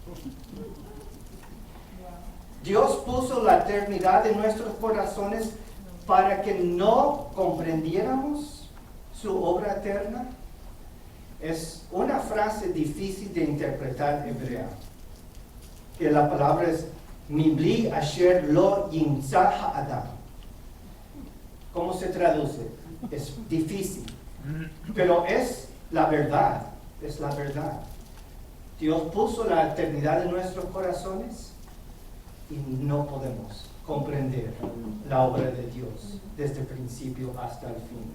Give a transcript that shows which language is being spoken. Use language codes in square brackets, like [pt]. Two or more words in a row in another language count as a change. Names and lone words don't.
[es] Dios puso la eternidad en nuestros corazones para que no comprendiéramos su obra eterna. Es una frase difícil de interpretar hebrea, que la palabra es [he] מבלי אשר לא ימצא האדם. [es] ¿Cómo se traduce? Es difícil, pero es la verdad, es la verdad. Dios puso la eternidad en nuestros corazones y no podemos comprender la obra de Dios desde el principio hasta el fin.